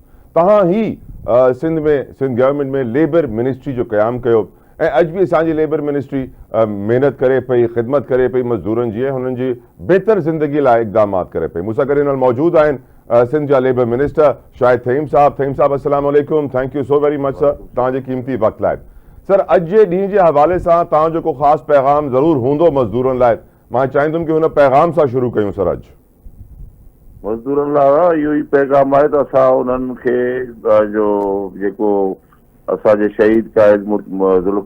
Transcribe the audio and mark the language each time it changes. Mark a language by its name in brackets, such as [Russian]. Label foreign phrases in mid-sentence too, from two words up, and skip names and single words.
[Sindhi] तव्हां ही सिंध गवर्नमेंट में [English] labour ministry [Sindhi] जो क़यामु कयो, ऐं अॼु बि असांजी [English] labour ministry [Sindhi] महिनत करे पई, ख़िदमत करे पई मज़दूरनि जी, ऐं हुननि जी बहितर ज़िंदगी लाइ इक़दामात करे पई। मूंसां गॾु हिन वक़्तु मौजूदु आहिनि सिंध जा [English] labour minister [Sindhi] शाहिद थहीम साहब। थहीम साहब [Arabic] السلام عليكم, [English] thank you so very much sir तव्हांजे क़ीमती वक़्त लाइ। [Sindhi] सर अॼु जे ॾींहं जे हवाले सां तव्हांजो को ख़ासि पैगाम ज़रूरु हूंदो मज़दूरनि लाइ, मां चाहींदुमि कि हुन पैगाम सां शुरू कयूं सर। अॼु मज़दूरनि लाइ इहो ई पैगाम आहे त असां उन्हनि खे जो जेको असांजे शहीद कायद ज़ुल्फ़िकार अली